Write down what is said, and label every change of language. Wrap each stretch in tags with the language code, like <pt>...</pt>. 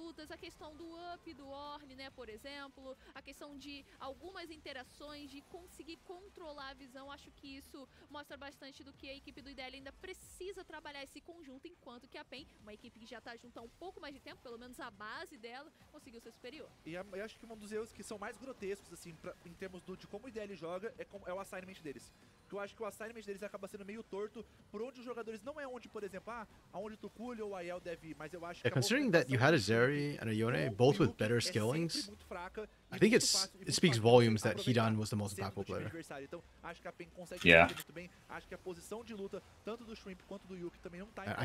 <pt>A questão do up do Ornn, né, por exemplo, a questão de algumas interações, de conseguir controlar a visão, acho que isso mostra bastante do que a equipe do IDL ainda precisa trabalhar esse conjunto, enquanto que a PEN, uma equipe que já tá junto há um pouco mais de tempo, pelo menos a base dela, conseguiu ser superior. E eu acho que um dos erros que são mais grotescos, assim, em termos de como o IDL joga, é o assignment deles. Eu acho que o assignment deles acaba sendo meio torto, por onde os jogadores não é onde, por exemplo, aonde o Tukulli ou o Aiel deve ir, mas eu acho que</pt> <en>considering that you had a Zeri and a Yone, both with better skillings, I think it speaks volumes that Hidan was the most impactful player.</en> <pt>Então, acho que a PEN consegue muito bem. Acho que a posição de luta, tanto do Shrimp quanto do Yuki, também não tá</pt>